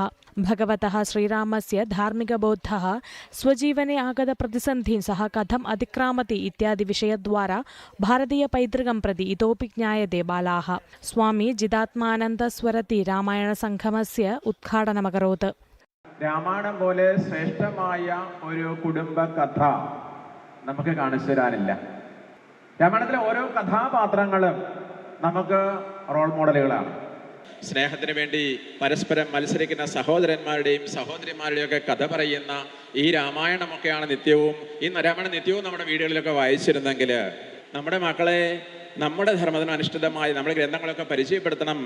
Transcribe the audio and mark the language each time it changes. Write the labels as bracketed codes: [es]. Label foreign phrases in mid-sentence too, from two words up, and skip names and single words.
[sa] भगवतः श्रीरामस्य धार्मिकबोधः स्वजीवने आगतप्रतिसन्धीन् सः कथम् अतिक्रामति इत्यादि विषयद्वारा भारतीयपैतृकं प्रति इतोपि ज्ञायते बालाः। स्वामी जिदात्मानन्दस्वरति रामायणसङ्गमस्य उद्घाटनमकरोत्। [ml] രാമായണം പോലെ ശ്രേഷ്ഠമായ ഒരു കുടുംബ കഥ നമുക്ക് കാണിച്ചു തരാനില്ല. രാമായണത്തിലെ ഓരോ കഥാപാത്രങ്ങളും നമുക്ക് റോൾ മോഡലുകളാണ്. സ്നേഹത്തിന് വേണ്ടി പരസ്പരം മത്സരിക്കുന്ന സഹോദരന്മാരുടെയും സഹോദരിമാരുടെയും ഒക്കെ കഥ പറയുന്ന ഈ രാമായണമൊക്കെയാണ് നിത്യവും രാമായണം നിത്യവും നമ്മുടെ വീടുകളിലൊക്കെ വായിച്ചിരുന്നെങ്കിൽ നമ്മുടെ മക്കളെ നമ്മുടെ ധർമ്മത്തിന് അനുഷ്ഠിതമായി നമ്മുടെ ഗ്രന്ഥങ്ങളൊക്കെ പരിചയപ്പെടുത്തണം.